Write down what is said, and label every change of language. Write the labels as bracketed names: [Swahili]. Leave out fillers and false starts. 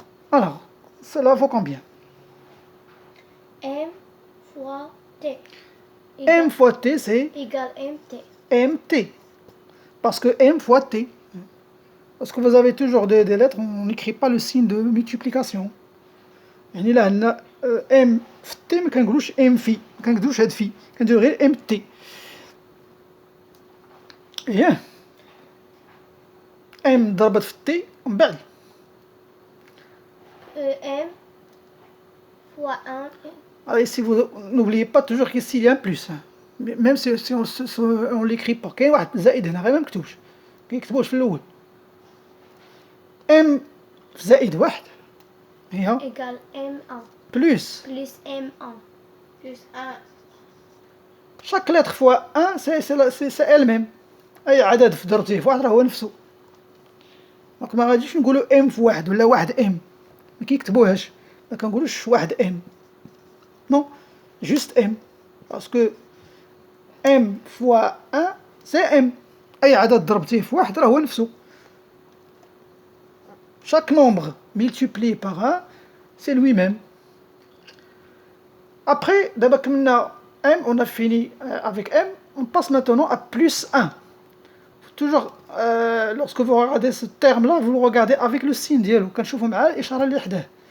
[French] Alors, cela vaut combien? M fois T. M fois T, c'est Égal MT. MT. Parce que M fois T. Parce que vous avez toujours des lettres, on n'écrit pas le signe de multiplication. [Arabic] يعني إلا عندنا ام في تي ما كنقولوش ام في، ما كنكتبوش هاد في، كنديرو غير ام تي. ياه ام ضربت في تي ومن بعد [French] M fois 1. alors ici vous n'oubliez pas toujours qu'ici il y a un plus hein. Même si on l'écrit pas [Arabic] كاين واحد زائد هنا غير ما مكتوبش كيكتبوش في الاول ام في زائد واحد هي [French] Égale M1. بلوس Plus M1. Plus 1. chaque lettre fois 1 c'est elle-même [Arabic] اي عدد في ضربتيه في واحد راه هو نفسه. دونك ما غاديش نقولوا ام في واحد ولا واحد ام، ما كيكتبوهاش، ما كنقولوش واحد ام، [French] نو جوست ام باسكو ام فوا 1 سي ام، [Arabic] اي عدد ضربتيه في واحد راه هو نفسه. [French] chaque nombre multiplié par 1 c'est lui-même. Après d'abord [Arabic] كملنا [French] m, on a fini avec m, on passe maintenant à plus 1. Toujours lorsque vous regardez ce terme là, vous le regardez avec le signe [Arabic] ديالو كنشوفوا معاه الاشاره اللي حداه.